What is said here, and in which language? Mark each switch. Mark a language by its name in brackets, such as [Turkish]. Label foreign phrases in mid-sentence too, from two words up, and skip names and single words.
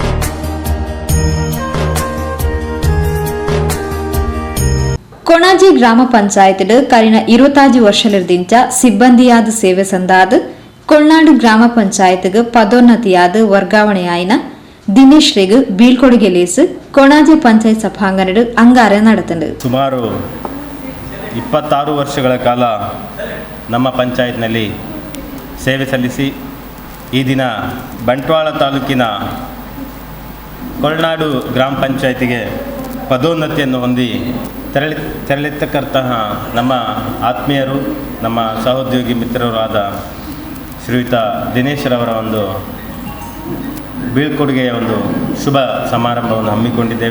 [Tulu] ಕೊಣಾಜಿ ಗ್ರಾಮ ಪಂಚಾಯತ್ಲು കഴിഞ്ഞ 25 ವರ್ಷಲಿರ್ದಿಂಚ ಸಿಬ್ಬಂದಿಯಾದ ಸೇವೆ ಸಂದಾದ ಕೊಳ್ನಾಡು ಗ್ರಾಮ ಪಂಚಾಯತ್ಗೆ ಪದೋನ್ನತಿಯಾದ ವರ್ಗಾವಣೆಯಾಯಿನ ದಿನೇಶ್ ರೆಗ್ ಬೀಳ್ಕೊಡುಗೆಲೇಸ್ ಕೊಣಾಜಿ ಪಂಚಾಯತ್ ಸಭಾಂಗಣಡು ಅಂಗಾರ ನಡೆತಂದು [Kannada] ಸುಮಾರು 26 ವರ್ಷಗಳ ಕಾಲ ನಮ್ಮ ಪಂಚಾಯತ್ನಲ್ಲಿ ಸೇವೆ ಸಲ್ಲಿಸಿ ಈ ದಿನ ಬಂಟ್ವಾಳ ತಾಲೂಕಿನ ಕೊಳ್ನಾಡು ಗ್ರಾಮ ಪಂಚಾಯತಿಗೆ ಪದೋನ್ನತಿಯನ್ನು ಹೊಂದಿ ತೆರಳಿರ್ತಕ್ಕಂತಹ ನಮ್ಮ ಆತ್ಮೀಯರು ನಮ್ಮ ಸಹೋದ್ಯೋಗಿ ಮಿತ್ರರಾದ ಶ್ರೀಯುತ ದಿನೇಶ್ರವರ ಒಂದು ಬೀಳ್ಕೊಡುಗೆಯ ಒಂದು ಶುಭ ಸಮಾರಂಭವನ್ನು ಹಮ್ಮಿಕೊಂಡಿದ್ದೇವೆ.